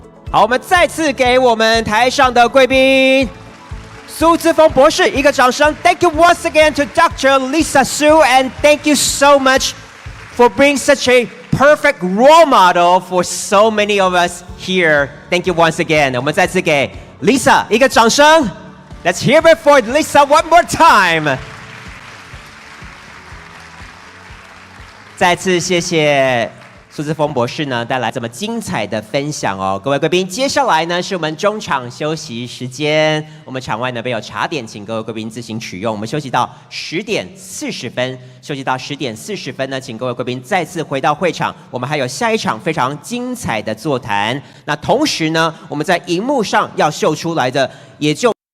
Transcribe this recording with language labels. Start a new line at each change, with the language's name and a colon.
Chinese: 好，我们再次给我们台上的贵宾苏姿丰博士一个掌声。
English: Thank you once again to Dr. Lisa Su, and thank you so much for being such a perfect role model for so many of us here. Thank you once again.
Chinese: 我们再次给 Lisa 一个掌声。
English: Let's hear it for Lisa one more time.
Chinese: 再次谢谢苏姿丰博士呢带来这么精彩的分享哦，各位贵宾，接下来呢是我们中场休息时间，我们场外呢备有茶点，请各位贵宾自行取用。我们休息到10点40分，休息到10点40分呢，请各位贵宾再次回到会场，我们还有下一场非常精彩的座谈。那同时呢，我们在荧幕上要秀出来的，也就